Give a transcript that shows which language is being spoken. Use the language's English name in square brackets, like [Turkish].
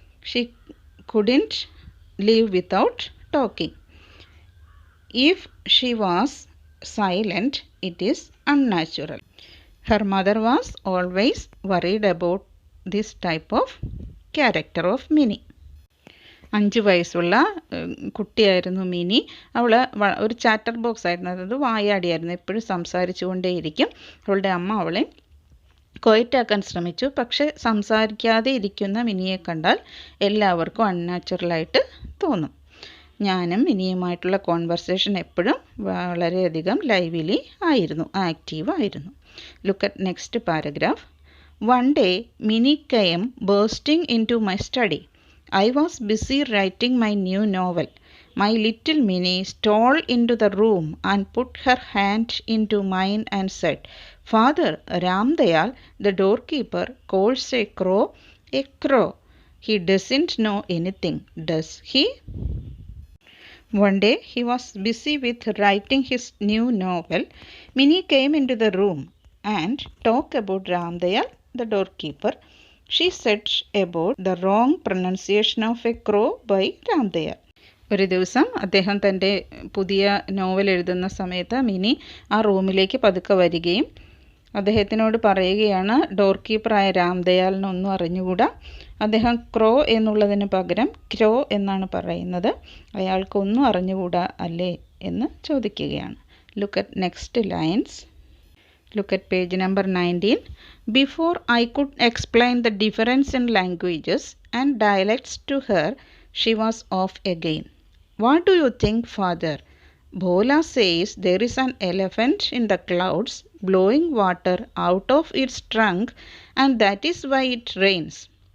[English] She couldn't live without talking. If she was silent, it is unnatural. Her mother was always worried about this type of character of Minnie. [Malayalam] 5 വയസ്സുള്ള കുട്ടിയായിരുന്നു mini. അവൾ ഒരു chatter box ആയിരുന്നു, അതായത് വായാടിയായിരുന്നു, എപ്പോഴും സംസാരിച്ചു കൊണ്ടേയിരിക്കും. അവളുടെ അമ്മ അവളെ ക്വയറ്റാക്കാൻ ശ്രമിച്ചു. പക്ഷെ സംസാരിക്കാതെ ഇരിക്കുന്ന മിനിയെ കണ്ടാൽ എല്ലാവർക്കും അൺനാച്ചുറലായിട്ട് തോന്നും. ഞാനും മിനിയുമായിട്ടുള്ള കോൺവെർസേഷൻ എപ്പോഴും വളരെയധികം ലൈവ്ലി ആയിരുന്നു, ആക്റ്റീവ് ആയിരുന്നു. [English] Look at next paragraph. One day, Minnie came bursting into my study. I was busy writing my new novel. My little Minnie stole into the room and put her hand into mine and said, "Father, Ramdayal, the doorkeeper, calls a crow a crow. He doesn't know anything, does he?" One day he was busy with writing his new novel. Minnie came into the room and talked about Ramdayal, the doorkeeper. She said about the wrong pronunciation of a crow by Ramdayal. [Malayalam] ഒരു ദിവസം അദ്ദേഹം തൻ്റെ പുതിയ novel എഴുതുന്ന സമയത്ത് mini ആ റൂമിലേക്ക് പതുക്കെ വരികയും അദ്ദേഹത്തിനോട് പറയുകയാണ്, ഡോർ കീപ്പറായ രാംദയാലിനൊന്നും അറിഞ്ഞുകൂടാ, അദ്ദേഹം ക്രോ എന്നുള്ളതിന് പകരം ക്രോ എന്നാണ് പറയുന്നത്, അയാൾക്കൊന്നും അറിഞ്ഞുകൂടാ അല്ലേ എന്ന് ചോദിക്കുകയാണ്. [English] Look at next lines. Look at page number 19. Before I could explain the difference in languages and dialects to her, she was off again. What do you think, father? Bhola says there is an elephant in the clouds blowing water out of its trunk, and that is why it rains.